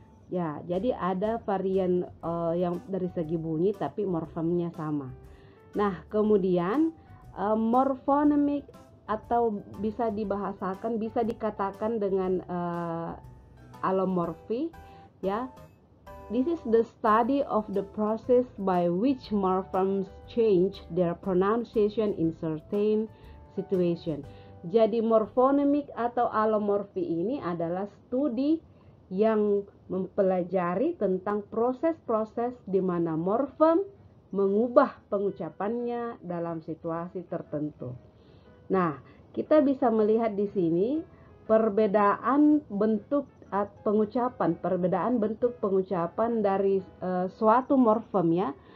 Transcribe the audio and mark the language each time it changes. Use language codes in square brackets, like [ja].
[id] Ya, jadi ada varian yang dari segi bunyi tapi morfemnya sama. Nah, kemudian morphonemik atau bisa dibahasakan, bisa dikatakan dengan allomorphy, ya. [en] This is the study of the process by which morphemes change their pronunciation in certain situation. [id] Jadi morphonemik atau allomorphy ini adalah studi yang mempelajari tentang proses-proses di mana morfem mengubah pengucapannya dalam situasi tertentu. Nah, kita bisa melihat di sini perbedaan bentuk perbedaan bentuk pengucapan dari suatu morfem, ya.